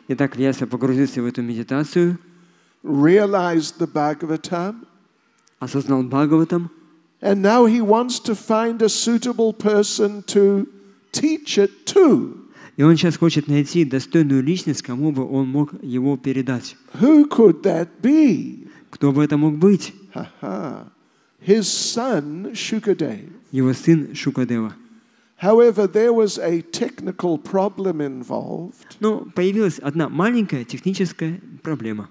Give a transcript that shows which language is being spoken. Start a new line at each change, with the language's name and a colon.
Russian: Итак, Вьяса погрузился в эту медитацию.
English: Realized the Bhagavatam.
Russian: Осознал Бхагаватам.
English: And now he wants to find a suitable person to teach it to.
Russian: И он сейчас хочет найти достойную личность, кому бы он мог его передать.
English: Who could that be?
Russian: Кто бы это мог быть?
English: His son Shukadev.
Russian: Его сын Шукадева.
English: However, there was a technical problem involved.
Russian: Но появилась одна маленькая техническая проблема.